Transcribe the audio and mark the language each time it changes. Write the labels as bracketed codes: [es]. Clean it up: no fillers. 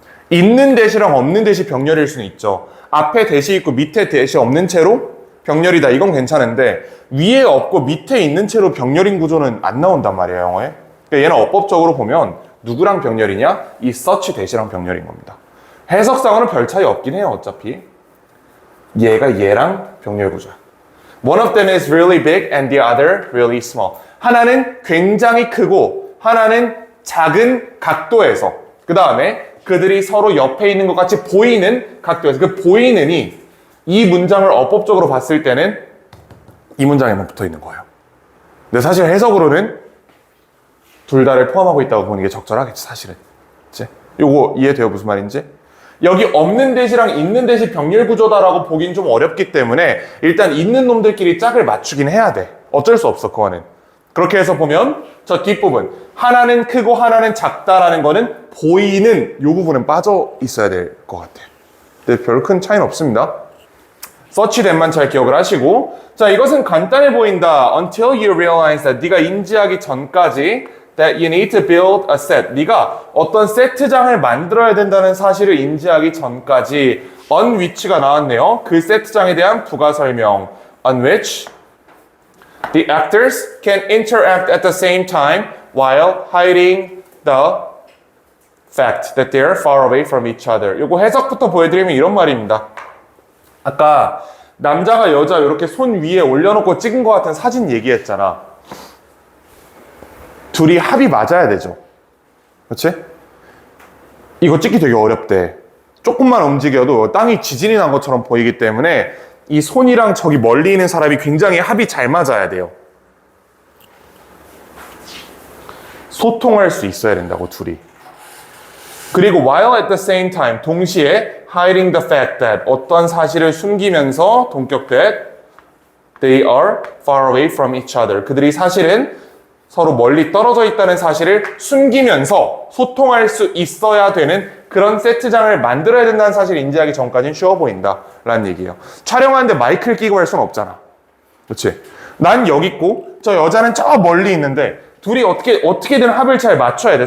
[ko] 있는 that이랑 없는 that이 병렬일 수는 있죠. 앞에 that이 있고 밑에 that이 없는 채로 병렬이다. 이건 괜찮은데 위에 없고 밑에 있는 채로 병렬인 구조는 안 나온단 말이에요, 영어에. 그러니까 얘는 어법적으로 보면 누구랑 병렬이냐? 이 such that이랑 병렬인 겁니다. 해석상으로는 별 차이 없긴 해요, 어차피. 얘가 얘랑 병렬 구조야. [en] One of them is really big and the other really small. [ko] 하나는 굉장히 크고 하나는 작은 각도에서, 그 다음에 그들이 서로 옆에 있는 것 같이 보이는 각도에서, 그 보이는이 이 문장을 어법적으로 봤을 때는 이 문장에만 붙어 있는 거예요. 근데 사실 해석으로는 둘 다를 포함하고 있다고 보는 게 적절하겠지, 사실은. 그치? 요거 이해돼요, 무슨 말인지? 여기 없는 that이랑 있는 that이 병렬 구조다라고 보긴 좀 어렵기 때문에 일단 있는 놈들끼리 짝을 맞추긴 해야 돼. 어쩔 수 없어, 그거는. 그렇게 해서 보면 저 뒷부분 하나는 크고 하나는 작다라는 거는 보이는 요 부분은 빠져 있어야 될 것 같아요. 근데 별 큰 차이는 없습니다. such that만 잘 기억을 하시고, 자, 이것은 간단해 보인다. [en] Until you realize that [ko] 네가 인지하기 전까지 [en] that you need to build a set. [ko] 네가 어떤 세트장을 만들어야 된다는 사실을 인지하기 전까지 on which가 나왔네요. 그 세트장에 대한 부가 설명. [en] On which the actors can interact at the same time while hiding the fact that they are far away from each other. [ko] 요거 해석부터 보여드리면 이런 말입니다. 아까 남자가 여자 이렇게 손 위에 올려놓고 찍은 것 같은 사진 얘기했잖아. 둘이 합이 맞아야 되죠. 그렇지? 이거 찍기 되게 어렵대. 조금만 움직여도 땅이 지진이 난 것처럼 보이기 때문에 이 손이랑 저기 멀리 있는 사람이 굉장히 합이 잘 맞아야 돼요. 소통할 수 있어야 된다고, 둘이. 그리고 [en] while at the same time, [ko] 동시에 [en] hiding the fact that, [ko] 어떤 사실을 숨기면서 동격 [en] that they are far away from each other. [ko] 그들이 사실은 서로 멀리 떨어져 있다는 사실을 숨기면서 소통할 수 있어야 되는 그런 세트장을 만들어야 된다는 사실을 인지하기 전까지는 쉬워 보인다 라는 얘기예요. 촬영하는데 마이크를 끼고 할 수는 없잖아. 그렇지? 난 여기 있고 저 여자는 저 멀리 있는데 둘이 어떻게든 합을 잘 맞춰야 돼.